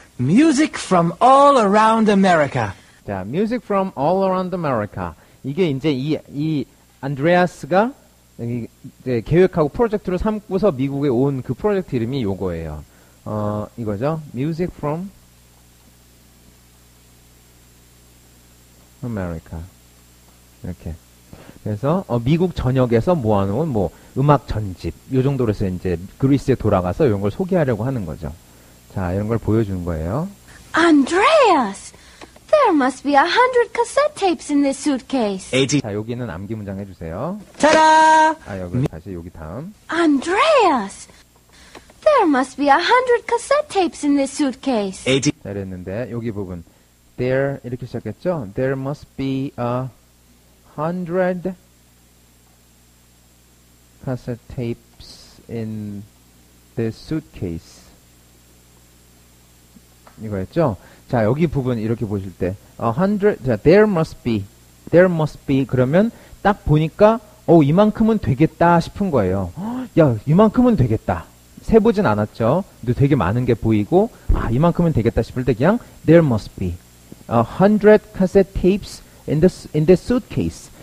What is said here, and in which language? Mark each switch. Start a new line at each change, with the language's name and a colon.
English: Music from all around America. 자, music from all around America.
Korean: 이게 이제 이 안드레아스가 이제 계획하고 프로젝트를 삼고서 미국에 온 그 프로젝트 이름이 요거예요. 이거죠.
English: Music from America. 이렇게.
Korean: 그래서 미국 전역에서 모아놓은 뭐 음악 전집 요 정도로 해서 이제 그리스에 돌아가서 이런 걸 소개하려고 하는 거죠. 자, 이런 걸 보여주는 거예요.
English: Andreas! There must be 100 cassette tapes in this suitcase.
Korean: 자, 여기는 암기 문장 해주세요. Ta-da! 아, 여기 다시 여기 다음.
English: Andreas! There must be 100 cassette tapes in this suitcase.
Korean: 자, 이랬는데 여기 부분 there 이렇게 시작했죠.
English: There must be 100 cassette tapes in this suitcase.
Korean: 이거였죠. 자, 여기 부분 이렇게 보실 때 100, 자,
English: there must be
Korean: 그러면 딱 보니까 이만큼은 되겠다 싶은 거예요. 야, 이만큼은 되겠다. 세보진 않았죠. 근데 되게 많은 게 보이고 이만큼은 되겠다 싶을 때 그냥
English: there must be 100 cassette tapes in the suitcase.